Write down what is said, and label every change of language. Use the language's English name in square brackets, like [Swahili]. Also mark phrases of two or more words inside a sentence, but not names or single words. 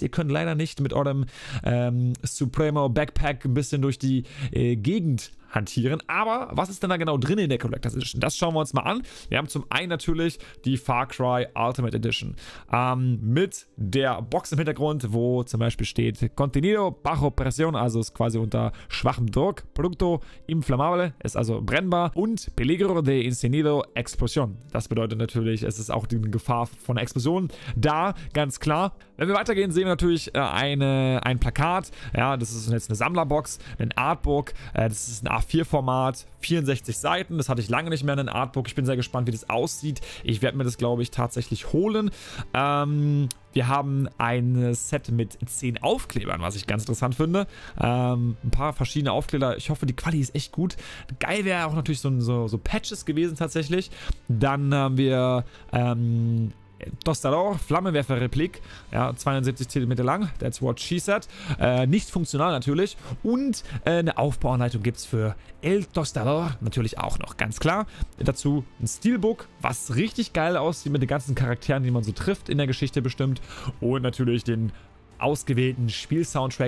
[German] Ihr könnt leider nicht mit eurem Supremo Backpack ein bisschen durch die Gegend hantieren. Aber was ist denn da genau drin in der Collectors Edition? Das schauen wir uns mal an. Wir haben zum einen natürlich die Far Cry Ultimate Edition mit der Box im Hintergrund, wo zum Beispiel steht [Spanish] Contenido bajo presión, [German] also ist quasi unter schwachem Druck, [Spanish] Producto inflamable, [German] ist also brennbar, und [Spanish] Peligro de incendio explosión. [German] Das bedeutet natürlich, es ist auch die Gefahr von einer Explosion da, ganz klar. Wenn wir weitergehen, sehen wir natürlich ein Plakat. Ja, das ist jetzt eine Sammlerbox, ein Artbook, das ist ein A4-Format, 64 Seiten. Das hatte ich lange nicht mehr in einem Artbook. Ich bin sehr gespannt, wie das aussieht. Ich werde mir das, glaube ich, tatsächlich holen. Wir haben ein Set mit 10 Aufklebern, was ich ganz interessant finde. Ein paar verschiedene Aufkleber. Ich hoffe, die Quali ist echt gut. Geil wäre auch natürlich so Patches gewesen tatsächlich. Dann haben wir Tostador, Flammenwerfer-Replik, ja, 72 cm lang, [English] that's what she said. [German] Nicht funktional natürlich. Und eine Aufbauanleitung gibt es für El Tostador natürlich auch noch, ganz klar. Dazu ein Steelbook, was richtig geil aussieht mit den ganzen Charakteren, die man so trifft in der Geschichte bestimmt. Und natürlich den ausgewählten Spiel-Soundtrack.